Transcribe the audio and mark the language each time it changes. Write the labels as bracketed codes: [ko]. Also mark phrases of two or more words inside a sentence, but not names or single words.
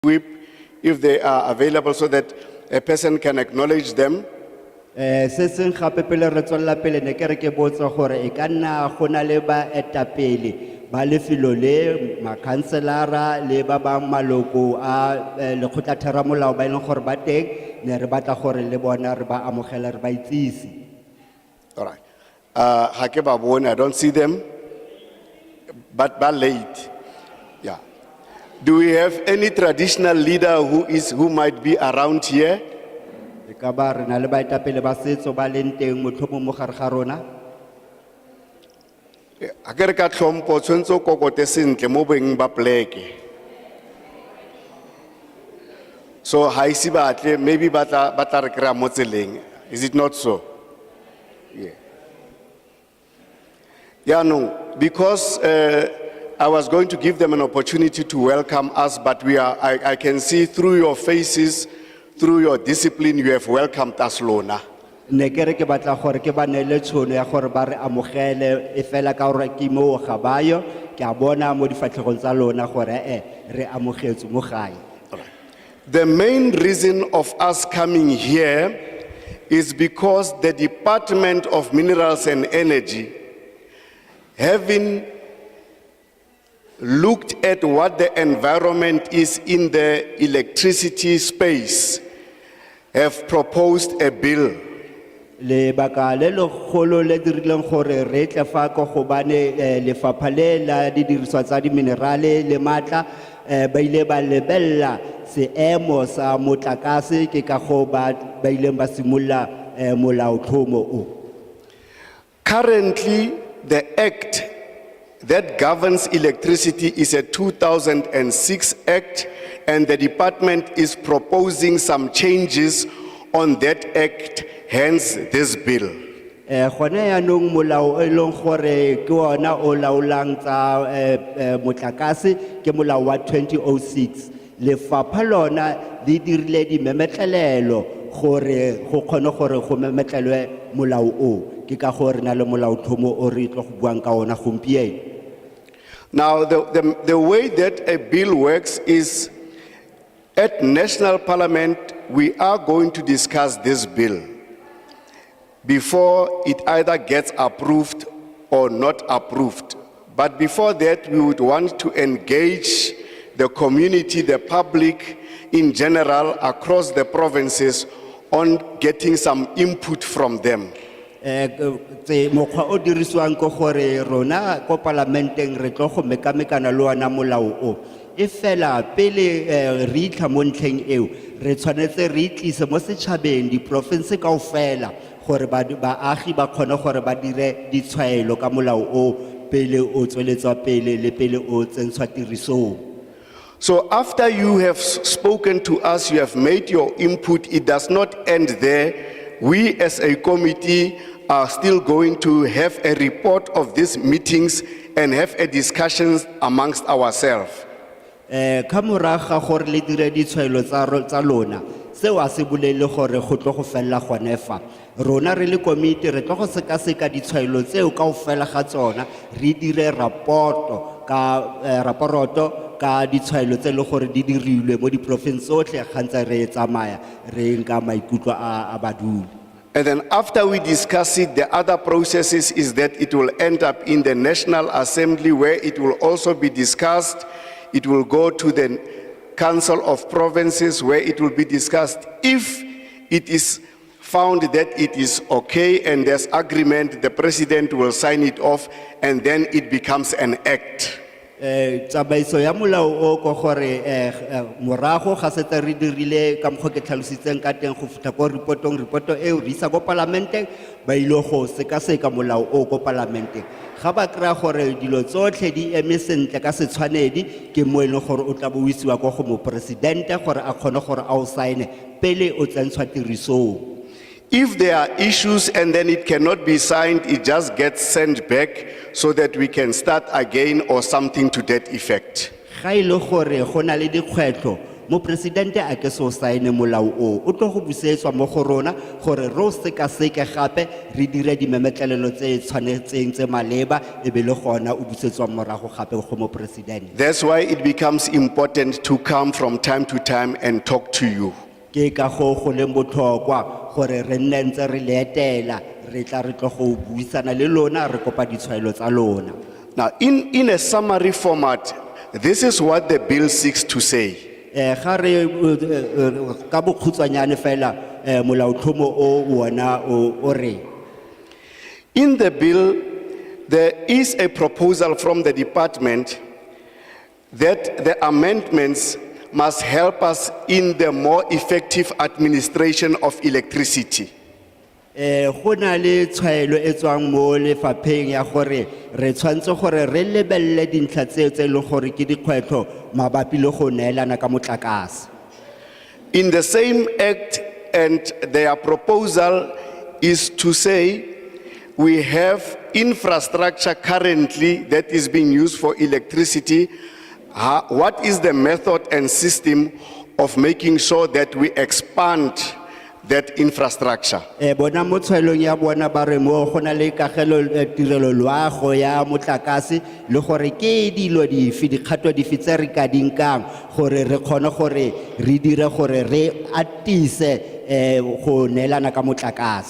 [en] whip if they are available so that a person can acknowledge them. [tn] Se seng gape pele re tswella pele ne ke re ke botsa gore e ka nna go na le baetapele ba lefelo le makhanselara le ba bang maloko a lekgotlatheramolao ba e leng gore ba teng ne re batla gore le bona re ba amogele re ba itsisi. [en] All right. [tn] Ha ke ba bone, [en] I don't see them, but late. Yeah. Do we have any traditional leader who might be around here? [tn] E ka ba re na le baetapele ba setso ba leng teng motlhomong mo gare ga rona? Ha ke re ka tlhompho tshwantse o kokote sentle mo beng ba pleke. So ha ise batle, maybe batla re kry-a mo tseleng. [en] Is it not so? Yeah. Yeah, no, because I was going to give them an opportunity to welcome us, but I can see through your faces, through your discipline, you have welcomed us, [tn] Lona. Ne ke re ke batla gore ke ba neele tšhono ya gore ba re amogele e fela ka gore ke mo ga bayo ke a bona mo difatlhegong tsa lona gore re amogetse mo gae. [en] The main reason of us coming here is because the Department of Minerals and Energy, having looked at what the environment is in the electricity space, have proposed a bill. [tn] Le baka le legolo le dirileng gore re tle fa ko go bane lefapha le la didiriswa tsa di minerale le matla ba ile ba lebella seemo sa motlakase ke ka go ba ileng ba simolla molaotlhomo o. [en] Currently, the act that governs electricity is a 2006 act, and the department is proposing some changes on that act, hence this bill. [tn] Gone yaanong molao e leng gore ke ona o laolang tsa motlakase ke molao wa 2006. Lefapha lona le dirile dimemetlelelo gore go kgone gore go memetlelwe molao o ke ka gore na le molaotlhomo o re tlo go buang ka ona gompieno. [en] Now, the way that a bill works is at National Parliament, we are going to discuss this bill before it either gets approved or not approved. But before that, we would want to engage the community, the public in general across the provinces on getting some input from them. [tn] Mokgwa o dirisiwang ko gore rona ko parlamenteng re tlo go mekamekana le ona molao o e fela pele re itlha mo ntlheng eo re tshwanetse re itlise mo setšhabeng diprovince kaofela gore baagi ba kgone gore ba dire ditshwaelo ka molao o pele o tsweletswa pele le pele o tsentshwa tirisong. [en] So after you have spoken to us, you have made your input, it does not end there. We as a committee are still going to have a report of these meetings and have a discussion amongst ourselves. [tn] Ka moraga gore le dire ditshwaelo tsa lona seo a se bolele gore go tlo go fella gone fa rona re le komiti re tlo go sekaseka ditshwaelo tseo kaofela ga tsona re dire raporoto ka ditshwaelo tse le gore di dirilwe mo diprovince tsotlhe gantse re tsamaya re nka maikutlo a badudi. [en] And then after we discuss it, the other processes is that it will end up in the National Assembly where it will also be discussed. It will go to the Council of Provinces where it will be discussed. If it is found that it is okay and there's agreement, the president will sign it off and then it becomes an act. [tn] Tsamaiso ya molao o ko gore morago ga setse re dirile ka mokgwa ke tlhalositseng ka teng go fitla ko reporto eo re isa ko parlamenteng ba ile go sekaseka molao o ko parlamenteng ga ba kry-a gore dilo tsotlhe di eme sentle ka setshwanedi ke mo e leng gore o tla bo o isiwa ko go moporesidente gore a kgone gore a o saene pele o tsentshwa tirisong. [en] If there are issues and then it cannot be signed, it just gets sent back so that we can start again or something to that effect. [tn] Ga ile gore go na le dikgwetlo mopresidente a ke se o saene molao o tlo go busetswa mo go rona gore ro sekaseke gape re dire dimemetlelelo tse tshwanetseng tse maleba e be le gona o busetswa morago gape go mopresidente. [en] That's why it becomes important to come from time to time and talk to you. [tn] Ke ka go leng botlhokwa gore re nne ntse re leetela re tla re tlo go buisana le lona re kopa ditshwaelo tsa lona. [en] Now, in a summary format, this is what the bill seeks to say. [tn] Ga re ka bokhutswanyane fela molaotlhomo o wona o re [en] In the bill, there is a proposal from the department that the amendments must help us in the more effective administration of electricity. [tn] go na le tshwaelo e tswang mo lefapheng ya gore re tshwantse gore re lebelle dintlha tseo tse leng gore ke dikgwetlho mabapi le go neelana ka motlakase. [en] In the same act, and their proposal is to say we have infrastructure currently that is being used for electricity. What is the method and system of making sure that we expand that infrastructure? [tn] Bona mo tshwaelong ya bona ba re mo go na le kagelo tirelo loago ya motlakase le gore ke dilo dife dikgato dife tse re ka dinkang gore re kgone gore re dire gore re atise go neelana ka motlakase.